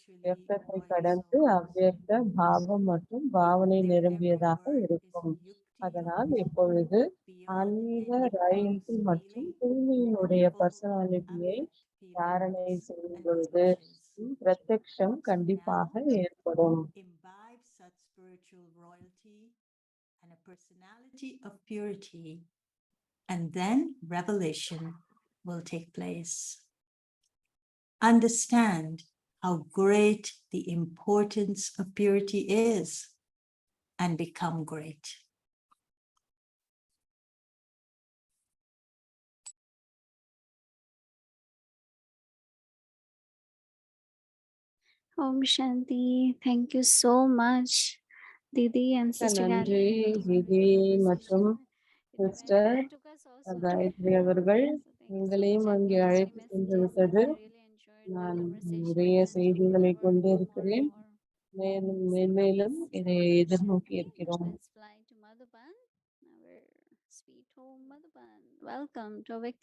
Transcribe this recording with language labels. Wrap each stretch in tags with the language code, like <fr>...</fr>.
<ta>வியக்தத்தை கடந்து அவ்வியக்த பாவம் மற்றும் பாவனை நிரம்பியதாக இருக்கும். அதனால் இப்பொழுது ஆன்மீக ராயல்டி மற்றும் தூய்மையினுடைய பர்சனாலிட்டியை தாரணை செய்யும் பொழுது பிரத்யக்ஷம் கண்டிப்பாக ஏற்படும்.</ta> <en>imbibe such spiritual royalty and a personality of purity, and then revelation will take place. Understand how great the importance of purity is and become great. Om Shanti. Thank you so much, Didi and Sister</en> <ta>நன்றி திதி மற்றும் sister Gayatri அவர்கள் எங்களையும் அங்கே அழைத்து சென்று விட்டது. நான் நிறைய செய்திகளை கொண்டு இருக்கிறேன். மேலும் மேன்மேலும் இதை எதிர்நோக்கி இருக்கிறோம்.</ta> <en>Let's fly to Madhuban, our sweet home Madhuban. Welcome to Vyakti</en>